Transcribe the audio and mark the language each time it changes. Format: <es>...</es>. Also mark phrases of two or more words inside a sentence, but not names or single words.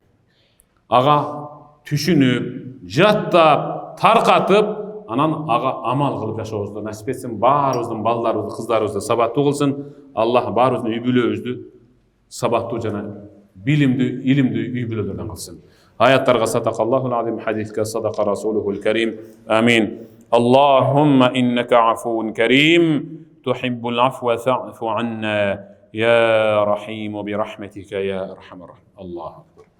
<ky>Ага түшүнүп, жаттап, таркатып, анан ага амал кылып жашообузду насип этсин. Баарыбыздын балдарыбызды, кыздарыбызды сабаттуу кылсын. Аллах баарыбыздын үй бүлөбүздү сабаттуу жана билимдүү, илимдүү үй бүлөлөрдөн кылсын.</ky> <ar>Аяттарга صدق الله العظيم, хадиске صدق رسوله الكريم. آمين اللهم إنك عفو كريم تحب العفو فاعف عنا يا رحيم برحمتك يا أرحم الله.</ar>